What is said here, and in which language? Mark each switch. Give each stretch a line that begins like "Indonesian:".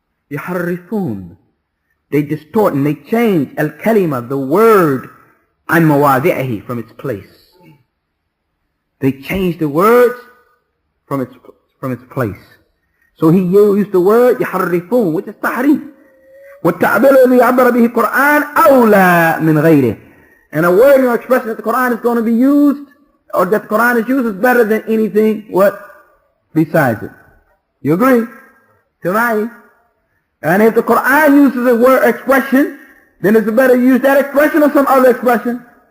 Arabic: يحرفون.
English: They distort and they change al-kalima, the word,
Arabic: عن مواضعه,
English: from its place. They change the words from its place. So he used the word يحرفون, which is tahrif.
Arabic: والتعبير الذي يعبر به القرآن أولى من غيره.
English: And a word or expression that the Quran is going to be used, or that the Quran is used, is better than anything what besides it. You agree? Tonight. And if the Quran uses a word expression, then it's better to use that expression or some other expression.